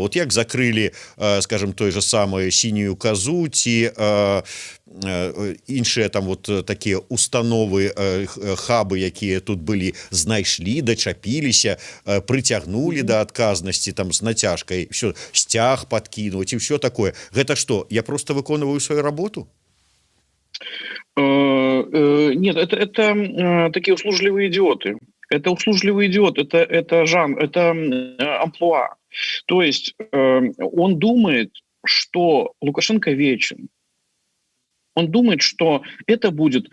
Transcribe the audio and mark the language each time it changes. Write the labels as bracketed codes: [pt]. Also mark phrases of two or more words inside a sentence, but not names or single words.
[be] Вот як закрылі, скажем, той же самы сінюю казу ці іншыя там вот такія установы, хабы, якія тут былі, знайшлі, дачапіліся, прыцягнулі да адказнасці там з нацяжкай, все, сцяг подкінуць і [ru] все такое. [be] Гэта што, я просто выконваю [ru] свою работу? Нет, это такие услужливые идиоты. Это услужливый идиот, это жанр, это амплуа. То есть он думает, что Лукашенко вечен. Он думает, что это будет...